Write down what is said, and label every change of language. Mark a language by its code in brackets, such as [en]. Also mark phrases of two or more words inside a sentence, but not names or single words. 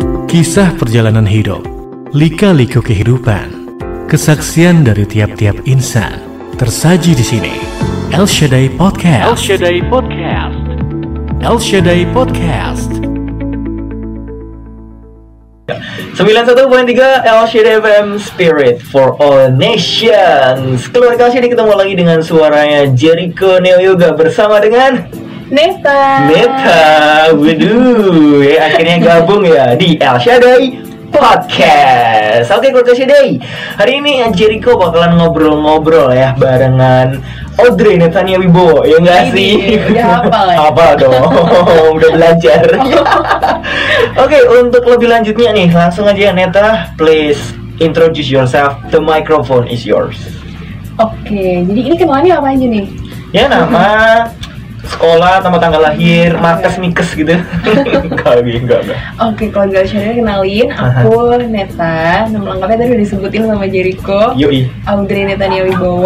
[id] Kisah perjalanan hidup, lika-liku kehidupan, kesaksian dari tiap-tiap insan tersaji di sini. El Shaddai Podcast. El Shaddai Podcast. El Shaddai Podcast. 91.3 El Shaddai FM, [en] Spirit for All Nations. [id] Keluarga Shaddai, ketemu lagi dengan suaranya Jericho Neo Yoga bersama dengan Neta, waduh, akhirnya gabung ya di El Shaddai Podcast. Oke, keluarga Shaddai, hari ini Jericho bakalan ngobrol-ngobrol ya barengan Audrey Netania Wibowo, ya nggak sih? Udah hafal ya? Hafal dong, udah belajar. Oke, untuk lebih lanjutnya nih, langsung aja Neta, [en] please introduce yourself. The microphone is yours. [id] Oke, jadi ini kenalannya apa aja nih? Ya, nama, sekolah, nama tanggal lahir, markas mikes gitu. Enggak. Oke, kalau gak Shaddai kenalin, aku Neta. Nama lengkapnya tadi udah disebutin sama Jericho. Yoi. Audrey Netania Wibowo.